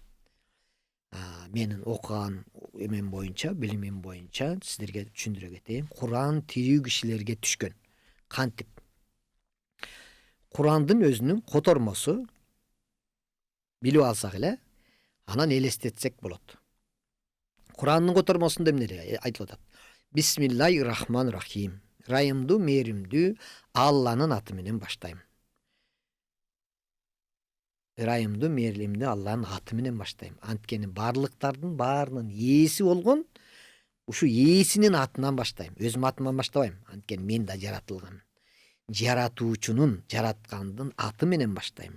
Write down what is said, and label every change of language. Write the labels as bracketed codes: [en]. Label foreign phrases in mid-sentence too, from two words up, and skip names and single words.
[ky] Менин окуган эмем боюнча, билимим боюнча сиздерге түшүндүрө кетейин. Куран тирүү кишилерге түшкөн. Кантип? Курандын өзүнүн котормосу билип алсак эле, анан элестетсек болот. Курандын котормосунда эмне айтылып атат? [ar] بسم الله الرحمن الرحيم. [ky] Райымдуу, мээримдүү Алланын аты менен баштайм. Райымдуу, мээримдүү Алланын аты менен баштайм. Анткени барлыктардын баарынын ээси болгон ушу ээсинин атынан баштайм. Өзүм атыман баштабайм. Анткени мен да жаратылгам. Жаратуучунун, жараткандын аты менен баштайм.